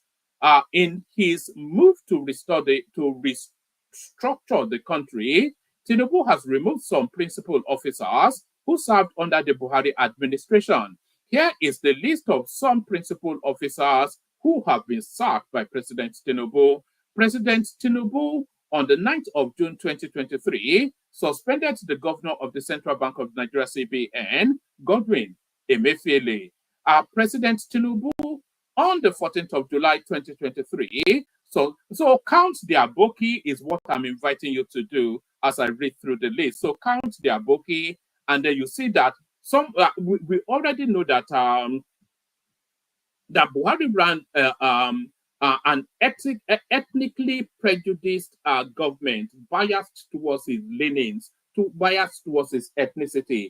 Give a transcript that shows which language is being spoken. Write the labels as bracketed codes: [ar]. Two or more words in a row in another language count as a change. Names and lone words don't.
[en] In his move to restructure the country, Tinubu has removed some principal officers who served under the Buhari administration. Here is the list of some principal officers who have been sacked by President Tinubu. President Tinubu, on the 9th of June 2023, suspended the governor of the Central Bank of Nigeria, CBN, Godwin Emefiele. President Tinubu, on the 14th of July 2023, so count the Aboki is what I'm inviting you to do as I read through the list. So count the Aboki, and then you see that we already know that that Buhari ran an ethnically prejudiced government, biased towards his leanings, biased towards his ethnicity.